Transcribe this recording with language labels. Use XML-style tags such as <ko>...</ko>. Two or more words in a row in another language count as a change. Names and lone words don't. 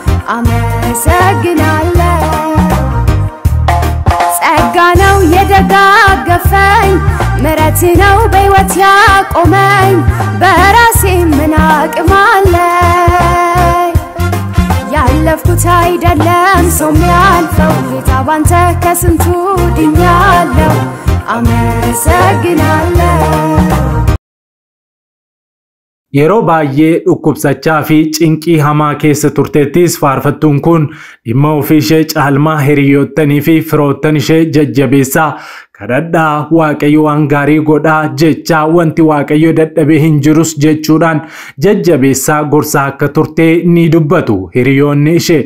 <am>አመሰግናለሁ ጸጋነው የደጋገፈኝ ምሕረት ነው በሕይወት ያቆመኝ በራሴ ምን አቅም አለኝ ያለፍኩት አይደለም ሰው የሚያልፈው ጌታ ባንተ ከስንቱ ድኛለሁ አመሰግናለሁ</am> <om>Yeroo baay'ee dhukkubsachaa fi cinqii hamaa keessa turteettis faarfattuun kun dhimma ofii ishee caalmaa hiriyyoottanii fi firoottan ishee jajjabeessaa kadhadhaa Waaqayyo waan gaarii godhaa jechaa wanti Waaqayyo dadhabee hin jirus jechuudhaan jajjabeessaa gorsaa akka turte ni dubbatu hiriyoonni ishee.</om>